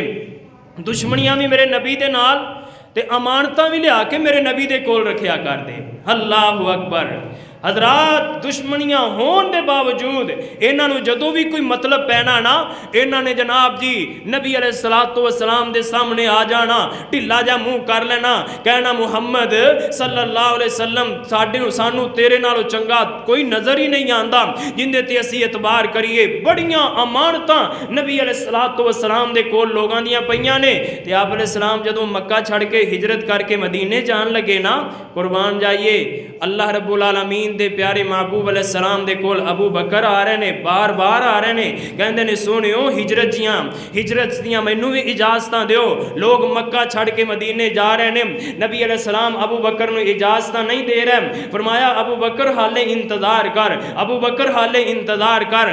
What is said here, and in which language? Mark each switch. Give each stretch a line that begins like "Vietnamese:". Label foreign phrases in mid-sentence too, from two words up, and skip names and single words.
Punjabi: دشمنیاں بھی میرے نبی دے نال تے امانتاں بھی لیا کے میرے نبی دے کول رکھیا کر دے.
Arabic: الله أكبر.
Punjabi: حضرات دشمنیاں ہونے کے باوجود انہوں جدوں بھی کوئی مطلب پینا نا، انہوں نے جناب جی نبی
Arabic: عليه الصلاة والسلام
Punjabi: دے سامنے آ جانا، ڈھلا جا منہ کر لینا، کہنا محمد
Arabic: صلى الله عليه وسلم
Punjabi: سانوں تیرے نالوں چنگا کوئی نظر ہی نہیں آتا جیہدے تے اسی اعتبار کریے. بڑیاں امانتاں نبی
Arabic: عليه الصلاة والسلام
Punjabi: دے کول لوگاں دیاں پئیاں نے. تے آپ علیہ السلام جدوں مکہ چھڈ کے ہجرت کر کے مدینے جان لگے نا، قربان جائیے
Arabic: الله رب العالمين
Punjabi: دے پیارے محبوب علیہ السلام دے کول ابو بکر آ رہے نے، بار بار آ رہے نے، کہندے نے سوہنیو ہجرت دیاں مینوں بھی اجازتاں دیو. لوگ مکہ چھڈ کے مدینے جا رہے نے، نبی علیہ السلام ابو بکر نوں اجازتاں نہیں دے رہے. فرمایا ابو بکر حالے انتظار کر، ابو بکر حالے انتظار کر.